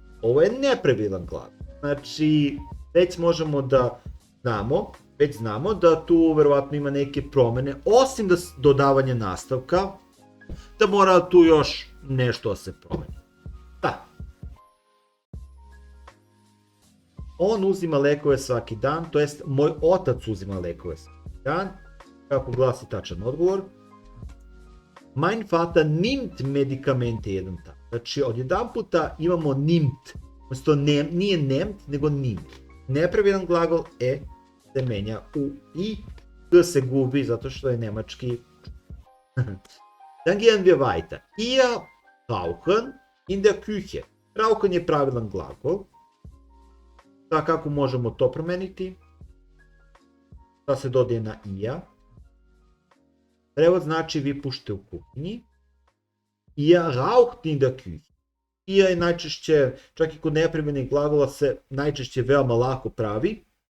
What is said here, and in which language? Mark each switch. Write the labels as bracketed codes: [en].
[sr] Ovo je nepravilan glagol. Znači, već možemo da znamo da tu verovatno ima neke promjene, osim da dodavanje nastavka, da mora tu još nešto da se promeni. Da. On uzima lekove svaki dan, to jest moj otac uzima lekove svaki dan. Kako glasi tačan odgovor? [de] Mein Vater nimmt Medikamente jeden Tag. [sr] Znači, odjedan puta imamo nimmt. Odnosno, nije nehmt, nego nimmt. Nepravilan glagol se menja u i, g se gubi zato što je nemački. [de] Dann gehen wir weiter. Ihr rauchen in der Küche. [sr] Rauchen je pravilan glagol. Da, kako možemo to promeniti? Da se dodaje na ija. Prevod znači vi pušite u kuhinji. [de] Ihr raucht in der Küche. [sr] Ija je najčešće, čak i kod nepravilnih glagola se najčešće veoma lako pravi.